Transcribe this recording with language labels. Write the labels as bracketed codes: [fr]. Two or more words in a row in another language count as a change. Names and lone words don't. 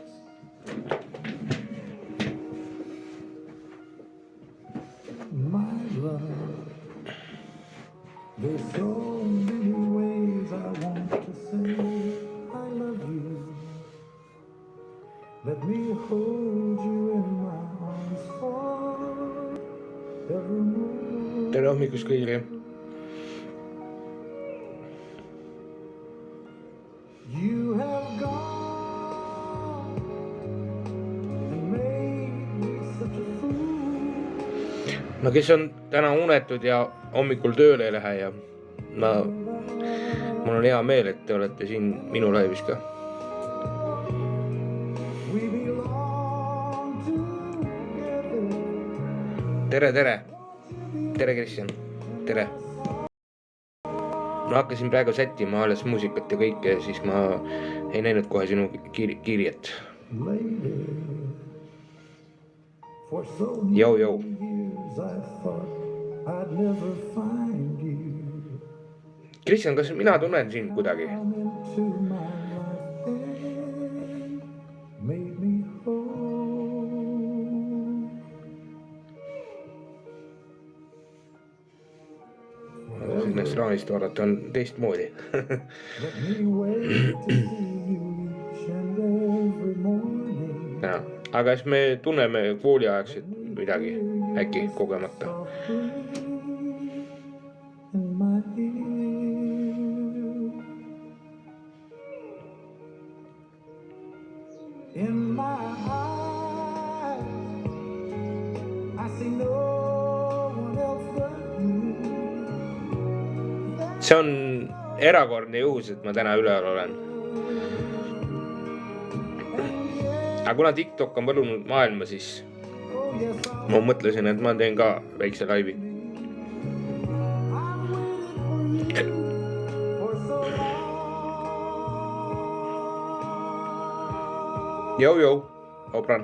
[en] My love, there's so many ways I want to say I love you. Let me hold you in my arms forevermore. [et] Tere hommikust kõigile. [en] You have gone and made me such a fool. [et] No kes on täna unetud ja hommikul tööle ei lähe ja mul on hea meel, et te olete siin minu laivis ka. [en] We belong together. [et] Tere Kristjan, tere. Ma hakkasin praegu sättima alles muusikat ja kõike ja siis ma ei näinud kohe sinu kirjet. [en] Lady, for so [et] Jou. [en] years I thought I'd never find you. [et] Kristjan, kas mina tunnen sind kuidagi? [en] Come into my life and made me whole. [et] Sinnast raanist vaadata on teistmoodi. [en] Let me wait to see you each and every morning. [et] Ja, aga siis me tunneme kooliaegset midagi äkki kogemata. [en] In my ear. In my eyes, I see no one else but you. [et] See on erakordne juhus, et ma täna üleval olen. Aga kuna TikTok on võlunud maailma, siis ma mõtlesin, et ma teen ka väikse laivi. Jou, Opran.